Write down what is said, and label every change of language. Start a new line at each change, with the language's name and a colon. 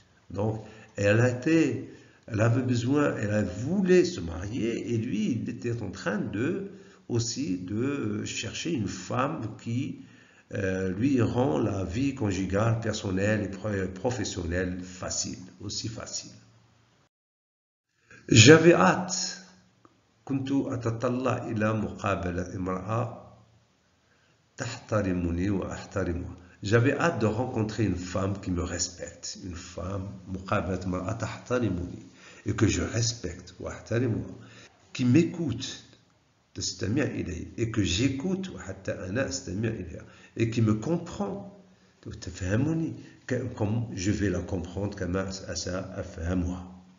French: Donc elle avait besoin, elle voulait se marier, et lui il était en train aussi de chercher une femme qui lui rend la vie conjugale, personnelle et professionnelle aussi facile. J'avais hâte,
Arabic: كنت أتطلع إلى مقابلة امرأة تحترمني وأحترمها.
French: J'avais hâte de rencontrer une femme qui me respecte, une femme
Arabic: مقابلة امرأة تحترمني,
French: et que je respecte
Arabic: وأحترمها,
French: qui m'écoute,
Arabic: تستمع إلي,
French: et que j'écoute
Arabic: وحتى أنا أستمع إليها,
French: et qui me comprend,
Arabic: تفهمني,
French: comme je vais la comprendre
Arabic: كما سأفهمها.